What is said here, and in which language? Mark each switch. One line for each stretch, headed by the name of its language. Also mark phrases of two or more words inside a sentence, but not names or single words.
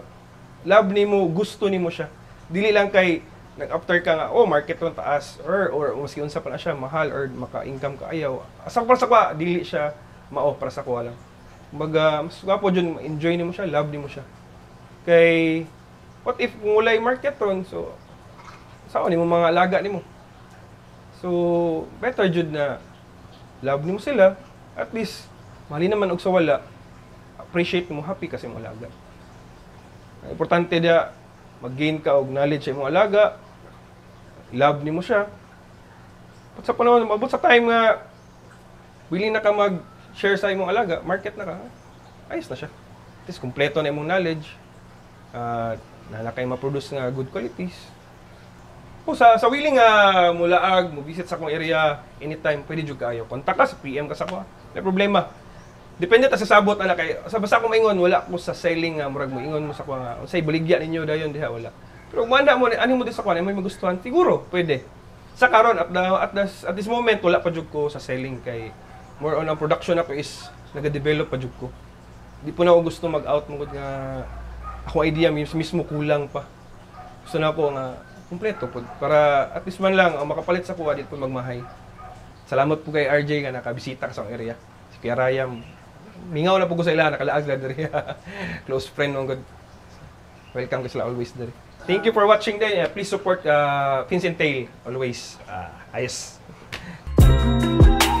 Cebuano: Love nimo, gusto nimo siya. Dili lang kay nag-after ka nga, oh, market ron taas or maski unsa pa na siya mahal or maka-income ka ayaw. Asa para sa kwa dili siya mao para sa kwa lang. Kumbaga, mas gwapo dyan, enjoy nimo siya, love nimo siya. Kay
English: what if
Cebuano: kung walay market ron, so saan nimo mga alaga nimo? So better jud na love nimo sila.
English: At least,
Cebuano: mali naman og sa wala, appreciate mo, happy kasi mo alaga. Importante dia, mag-gain ka og knowledge sa imong alaga, love nimo siya. At sa panahon, mabot sa time nga, willing na ka mag-share sa imong alaga, market na ka, ayos na siya.
English: At least,
Cebuano: kumpleto na imong knowledge, na kayo ma-produce nga
English: good qualities.
Cebuano: O sa willing nga mulaag, mo visit sa akong area anytime, pwede jud kayo. Kontak ka sa PM ka sa ako. May problema. Depende ta sa sabot ana kay sa basta ko maingon wala ko sa selling nga murag mo ingon mo sa ko nga unsay baligya ninyo dayon diha wala. Pero kung manda mo ani mo din sa kuan may magustuhan siguro pwede. Sa karon
English: at this moment
Cebuano: wala pa jud ko sa selling kay
English: more on
Cebuano: ang production ako is nagadevelop pa jud ko. Di po na ako gusto mag-out mo nga ako idea mismo kulang pa. Gusto na ko nga kumpleto po para at least man lang ang makapalit sa kuha dito magmahay. Salamat po kay RJ nga nakabisita sa area. Si Kuya Rayam. Mingaw na po ko sa ila nakalaag na diri.
English: Close friend mo good.
Cebuano: Welcome ko sila always diri.
English: Thank you for watching din. Please support Fins and Tail always.
Cebuano: Ayos.